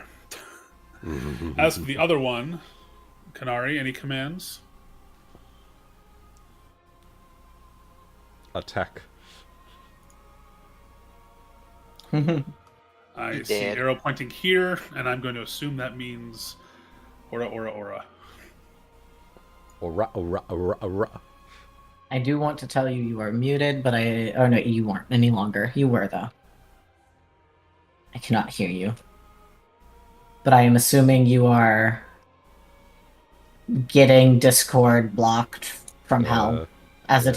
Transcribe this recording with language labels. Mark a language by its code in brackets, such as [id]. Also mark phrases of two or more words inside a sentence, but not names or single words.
[en] As for the other one, Kanari, any commands? Attack. I He see did. arrow pointing here, and I'm going to assume that means aura, aura, aura. [ja] Ora, ora, ora, ora. [en] I do want to tell you you are muted, but oh no, you weren't any longer. You were, though. I cannot hear you. But I am assuming you are getting Discord blocked from hell, as it